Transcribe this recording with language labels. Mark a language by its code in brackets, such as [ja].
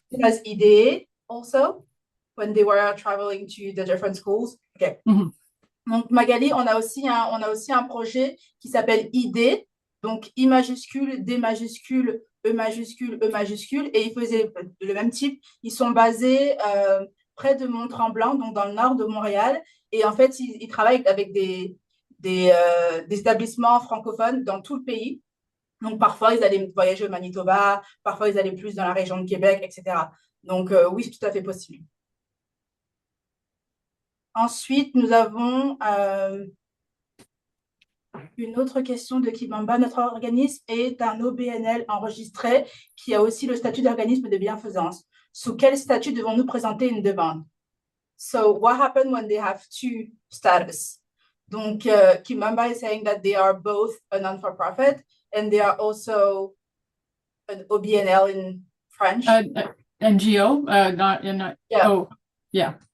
[en] Because IDE also, when they were traveling to the different schools. Okay. Mhm. [fr] Donc, Magali, on a aussi un projet qui s'appelle ID, donc I majuscule, D majuscule, E majuscule, E majuscule, et ils faisaient le même type. Ils sont basés près de Mont-Tremblant, donc dans le nord de Montréal, et en fait, ils travaillent avec des établissements francophones dans tout le pays. Donc, parfois, ils allaient voyager au Manitoba, parfois, ils allaient plus dans la région de Québec, etc. Donc, oui, c'est tout à fait possible. Ensuite, nous avons une autre question de Kibamba. Notre organisme est un OBNL enregistré qui a aussi le statut d'organisme de bienfaisance. Sous quel statut devons-nous présenter une demande? [en] So, what happened when they have two status? Donc, Kimamba is saying that they are both a non-for-profit and they are also an OBNL in French. NGO, not. Yeah. Oh, yeah.